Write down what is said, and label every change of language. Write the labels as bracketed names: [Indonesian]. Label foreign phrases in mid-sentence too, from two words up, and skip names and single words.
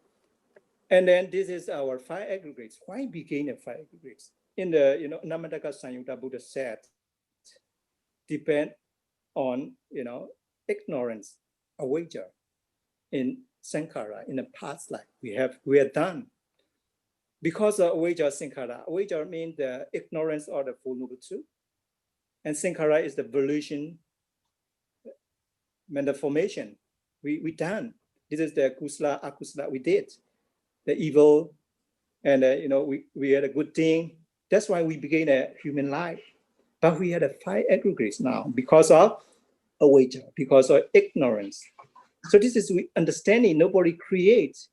[English] And then this is our 5 aggregates. Why became the 5 aggregates? In the Namadaka Sanyutta, Buddha said, depend on ignorance, awaja in sankhara, in the past life we are done. Because of [Pali] awaja sankhara, [English] awaja means the ignorance or the Four Noble Truth, and sankhara is the volition, mental formation. We done. This is the [Pali] kusala, akusala [English] we did, the evil, and we had a good thing. That's why we began a human life. But we had a 5 aggregates now because of awaja, because of ignorance. So this is understanding. Nobody creates.